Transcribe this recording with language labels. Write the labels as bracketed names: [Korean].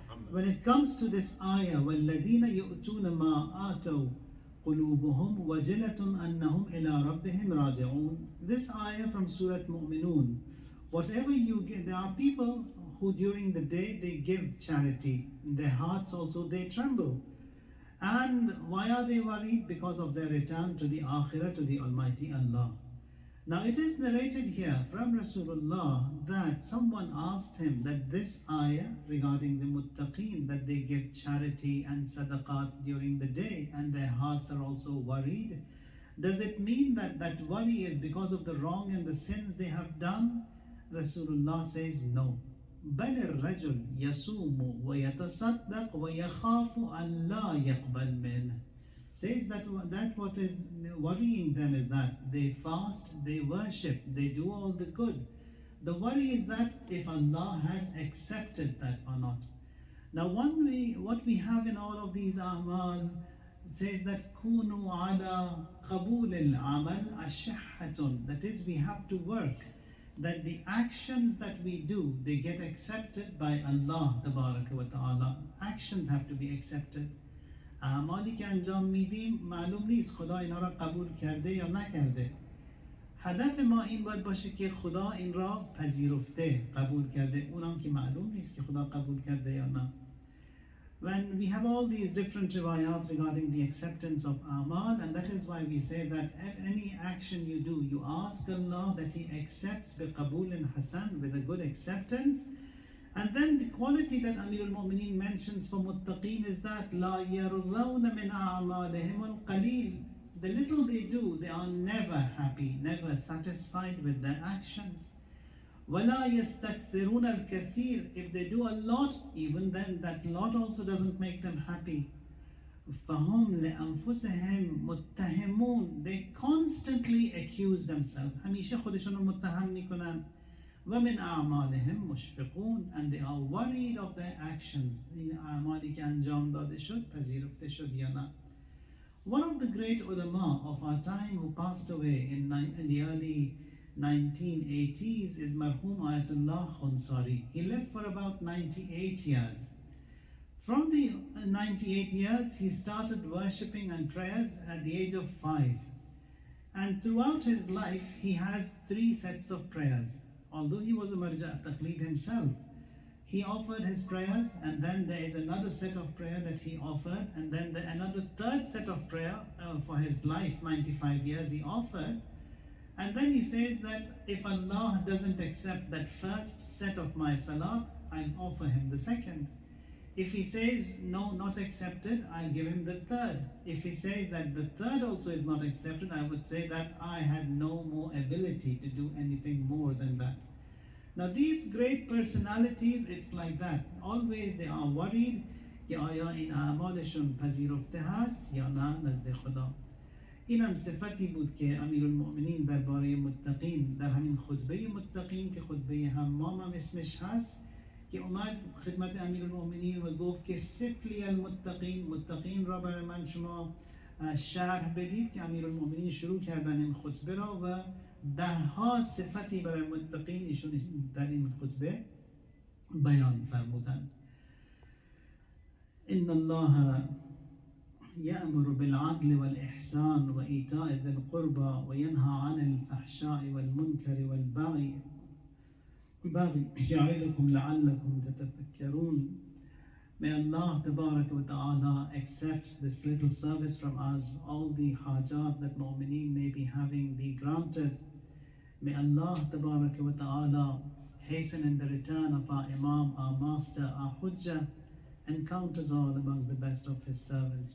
[English] When it comes to this ayah, [Arabic] وَالَّذِينَ يُؤْتُونَ مَا آتَوْا قُلُوبُهُمْ وَجِلَةٌ أَنَّهُمْ إِلَىٰ رَبِّهِمْ رَاجِعُونَ. [English] This ayah from Surah Mu'minun. Whatever you give, there are people who during the day they give charity. In their hearts also they tremble. And why are they worried? Because of their return to the Akhirah, to the Almighty Allah. Now it is narrated here from Rasulullah that someone asked him that this ayah regarding the muttaqeen, that they give charity and sadaqat during the day and their hearts are also worried, does it mean that that worry is because of the wrong and the sins they have done? Rasulullah says no. [Arabic] بل الرجل يصوم ويتصدق ويخاف أن لا يقبل منه. [English] Says that what is worrying them is that they fast, they worship, they do all the good. The worry is that if Allah has accepted that or not. Now what we have in all of these a'mal says that [Arabic] كُونُوا عَلَى قَبُولِ الْعَمَلِ أَشِحَّةٌ. [English] That is, we have to work that the actions that we do, they get accepted by Allah Tabaraka wa Ta'ala. Actions have to be accepted. [Persian] اعمالی که انجام میدیم معلوم نیست خدا اینا را قبول کرده یا نکرده. هدف ما این باید باشه که خدا این را پذیرفته، قبول کرده. اونم که معلوم نیست که خدا قبول کرده یا نه. [English] When we have all these different riwayat regarding the acceptance of amal, and that is why we say that any action you do, you ask Allah that He accepts biqabul and hasan, with a good acceptance. And then the quality that Amir al-Mu'mineen mentions for muttaqeen is that [Arabic] لا يرضون من أعمالهم القليل. [English] The little they do, they are never happy, never satisfied with their actions. [Arabic] وَلَا يَسْتَكْثِرُونَ الْكَثِيرِ. [English] If they do a lot, even then that lot also doesn't make them happy. [Arabic] فهم لأنفسهم متهمون. [English] They constantly accuse themselves. [Persian] همیشه خودشون رو متهم میکنن. [Arabic] ومن أعمالهم مشفقون. [English] And they are worried of their actions. [Persian] این اعمالی که انجام داده شد پذیرفته شد یا نه. [English] One of the great ulama of our time who passed away in the early 1980s is Marhum Ayatollah Khunsari. He lived for about 98 years. From the 98 years, he started worshipping and prayers at the age of 5. And throughout his life, he has 3 sets of prayers. Although he was a marja' taqleed himself, he offered his prayers, and then there is another set of prayer that he offered, and then another third set of prayer for his life, 95 years he offered. And then he says that if Allah doesn't accept that first set of my salat, I'll offer him the second. If he says no, not accepted, I'll give him the third. If he says that the third also is not accepted, I would say that I had no more ability to do anything more than that. Now these great personalities, it's like that. Always they are worried [Persian] که آیا این اعمالشون پذیرفته هست یا نه نزد خدا. این هم صفتی بود که امیرالمؤمنین درباره متقین در همین خطبه متقین که خطبه حمام هم اسمش هست که اومد خدمت امیرالمؤمنین و گفت که صفلی المتقین، متقین را برای من شما شرح بدید، که امیرالمؤمنین شروع کردن این خطبه را و 10 صفتی برای متقین ایشون در این خطبه بیان فرمودند. [Arabic] ان الله يأمر بالعدل والإحسان وإيتاء ذي القربى وينهى عن الفحشاء والمنكر والبغي يعظكم لعلكم تتفكرون. [English] May Allah Tabarak wa Ta'ala accept this little service from us. All the hajat that mu'mineen may be having be granted. May Allah Tabarak wa Ta'ala hasten in the return of our Imam, our Master, our Hujjah, and count us all among the best of His servants.